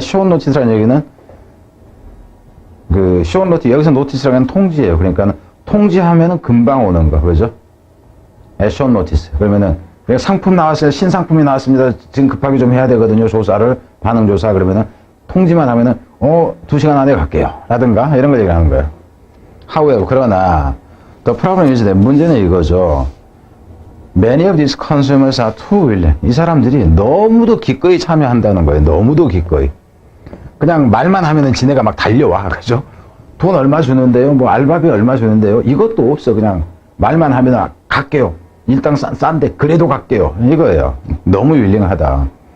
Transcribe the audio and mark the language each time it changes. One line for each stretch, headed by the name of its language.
Korean: 숏 노티스라는 얘기는 숏 노티스, 여기서 노티스라는 건 통지예요. 그러니까 통지하면은 금방 오는 거. 그죠? 숏 노티스. 그러면은 상품 나왔어요. 신상품이 나왔습니다. 지금 급하게 좀 해야 되거든요. 조사를, 반응조사. 그러면은 통지만 하면은 2시간 안에 갈게요. 라든가 이런 걸 얘기하는 거예요.
English: However,
Korean: 그러나
English: the problem is that
Korean: 문제는 이거죠.
English: Many of these consumers are too willing.
Korean: 이 사람들이 너무도 기꺼이 참여한다는 거예요. 너무도 기꺼이. 그냥 말만 하면은 지네가 막 달려와. 그죠? 돈 얼마 주는데요? 뭐 알바비 얼마 주는데요? 이것도 없어. 그냥 말만 하면 갈게요. 일단 싼데 그래도 갈게요. 이거예요. 너무 윌링하다.